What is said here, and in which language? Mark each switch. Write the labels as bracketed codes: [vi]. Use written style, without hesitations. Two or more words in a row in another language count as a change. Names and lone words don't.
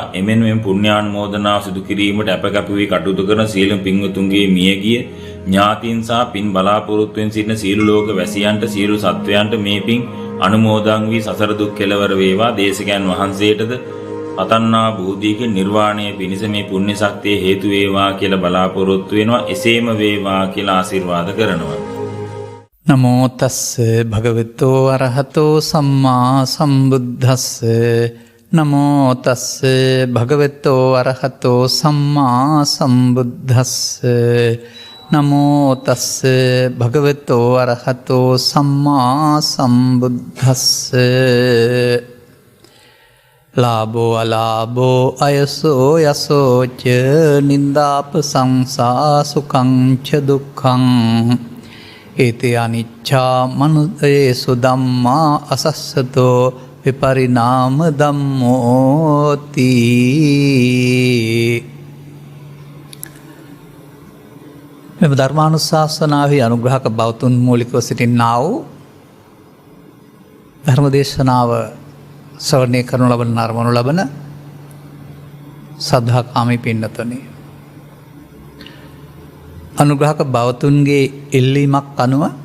[si] එමෙන් මෙම පුණ්‍යානුමෝදනාව සිදු කිරීමට අපකප වී කටයුතු කරන සියලුම පින්වතුන්ගේ මියගිය ඥාතීන් සහ පින් බලාපොරොත්තුෙන් සිටින සියලු ලෝක වැසියන්ට සියලු සත්වයන්ට මේ පින් අනුමෝදන් වී සසර දුක් කෙලවර වේවා. දේශකයන් වහන්සේටද අතන්නා බුද්ධික නිර්වාණය පිණිස මේ පුණ්‍ය ශක්තිය හේතු වේවා කියලා බලාපොරොත්තු වෙනවා. එසේම වේවා කියලා ආශිර්වාද කරනවා. [pi] නමෝ තස්ස භගවතෝ අරහතෝ සම්මා සම්බුද්දස්ස නමෝ තස්ස භගවතෝ අරහතෝ සම්මා සම්බුද්දස්ස නමෝ තස්ස භගවතෝ අරහතෝ සම්මා සම්බුද්දස්ස ලාභෝ අලාභෝ අයසෝ යසෝච නින්දාප සංසා සුඛං ච දුක්ඛං ඒතේ අනිච්චා මනුදේසු ධම්මා අසස්සතෝ විපරිණාම ධම්මෝති. [si] මෙම ධර්මානුශාසනාවේ අනුග්‍රහක බෞතුන් මූලිකව සිටින්නා වූ ධර්මදේශනාව ශ්‍රවණය කරනු ලබන නරඹනු ලබන සද්ධාකාමී පින්නතුනි, අනුග්‍රහක බවතුන්ගේ ඉල්ලීමක් අනුව